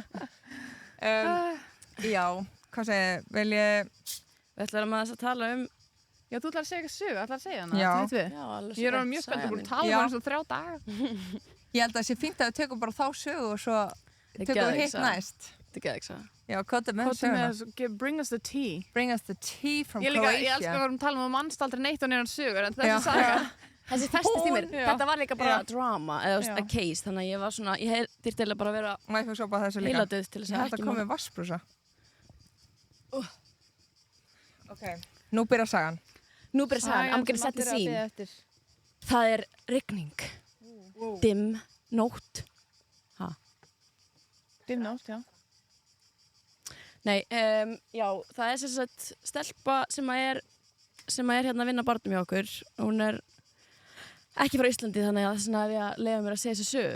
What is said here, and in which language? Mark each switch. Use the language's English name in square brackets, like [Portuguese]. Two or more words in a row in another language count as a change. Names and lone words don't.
[Icelandic] Já, hvað segir, vil ég... Við ætlum að tala um... Já, þú ætlar að segja eitthvað sögu, ætlar að segja hana? Já. Þetta við? Já, alveg Ég er alveg mjög spennt að búin að tala um hana svo 3 daga. Ég held að það sé fínt að við tökum bara þá sögu og svo tökum við hitt næst. Þetta er geðveikt saga. Já, kóta með söguna. [English] Bring us the tea. Bring us the tea from [Icelandic] Ég [English] Croatia. [Icelandic] elskar að vera að tala um mannst aldrei neitt og neina sögur, en þessi saga... Þessi festist í mér. Já. Þetta var líka bara Já. drama, eða [English] a case, [Icelandic] þannig að ég var svona, ég þyrfti eiginlega bara að vera Má ég fá svo bara þessu líka? heiladauð til þess Ég að held að ekki koma með vassbrúsa. Ok, nú byrjar sagan. Nú byrja sagan, [English] I'm gonna set the scene. [Icelandic] Það er rigning. Dimm, nótt. Dimm nótt, já. Nei, já, það er sem sagt stelpa sem er hérna að vinna barnum hjá okkur. Hún er ekki frá Íslandi, þannig að þess að ég leiða mér að segja þessu sögu.